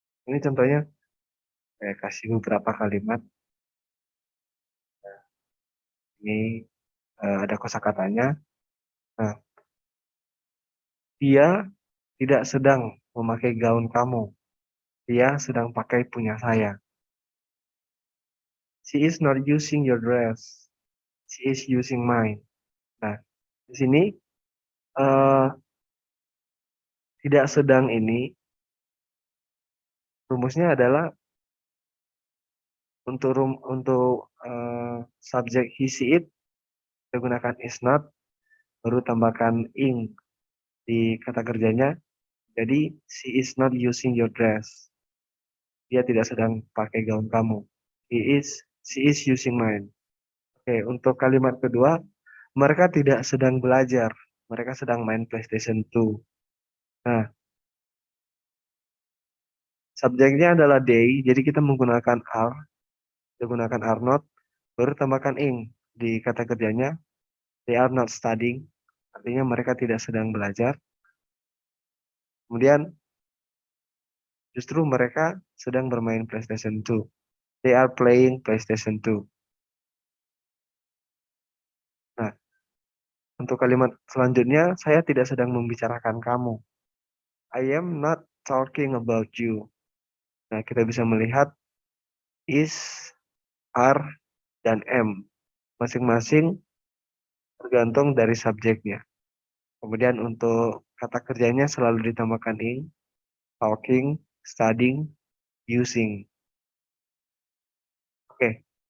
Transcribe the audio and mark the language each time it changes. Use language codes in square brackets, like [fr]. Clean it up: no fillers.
[id] Ini contohnya, saya kasih beberapa kalimat. Ini ada kosakatanya. Nah, dia tidak sedang memakai gaun kamu. Dia sedang pakai punya saya. [en] She is not using your dress. She is using mine. [id] Nah, di sini eh, tidak sedang ini rumusnya adalah untuk subjek he, she, it kita gunakan is not, baru tambahkan ing di kata kerjanya. [en] Jadi she is not using your dress. [id] Dia tidak sedang pakai gaun kamu. [en] She is using mine. [id] Oke, untuk kalimat kedua, mereka tidak sedang belajar. Mereka sedang main PlayStation 2. Nah, subjeknya adalah they, jadi kita menggunakan are, kita gunakan are not, baru tambahkan ing di kata kerjanya. [en] They are not studying, [id] artinya mereka tidak sedang belajar. Kemudian, justru mereka sedang bermain PlayStation 2. [en] They are playing PlayStation 2. [id] Nah, untuk kalimat selanjutnya, saya tidak sedang membicarakan kamu. [en] I am not talking about you. [id] Nah, kita bisa melihat is, are, dan am. Masing-masing tergantung dari subjeknya. Kemudian untuk kata kerjanya selalu ditambahkan ing, talking, studying, using. Oke.